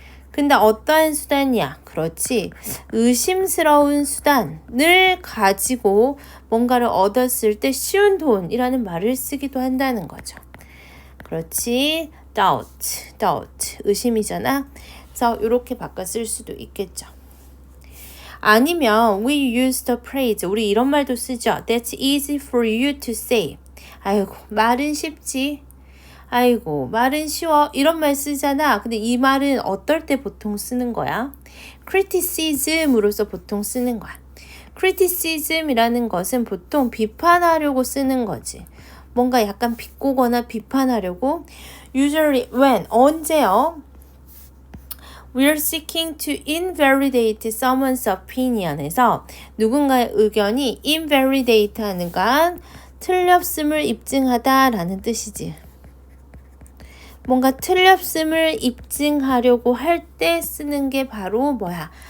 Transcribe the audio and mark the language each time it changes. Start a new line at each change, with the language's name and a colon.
Korean: 근데 어떠한 수단이야? 그렇지. 의심스러운 수단을 가지고 뭔가를 얻었을 때 쉬운 돈이라는 말을 쓰기도 한다는 거죠. 그렇지. doubt. 의심이잖아. 그래서 이렇게 바꿔 쓸 수도 있겠죠. 아니면
English: we use the phrase.
Korean: 우리 이런 말도 쓰죠.
English: That's easy for you to say.
Korean: 아이고, 말은 쉽지. 아이고, 말은 쉬워. 이런 말 쓰잖아. 근데 이 말은 어떨 때 보통 쓰는 거야? criticism으로서 보통 쓰는 거야. criticism이라는 것은 보통 비판하려고 쓰는 거지. 뭔가 약간 비꼬거나 비판하려고.
English: Usually when,
Korean: 언제요?
English: We're seeking to invalidate someone's opinion
Korean: 에서 누군가의 의견이 invalidate 하는 건 틀렸음을 입증하다라는 뜻이지. 뭔가 틀렸음을 입증하려고 할 때 쓰는 게 바로 뭐야?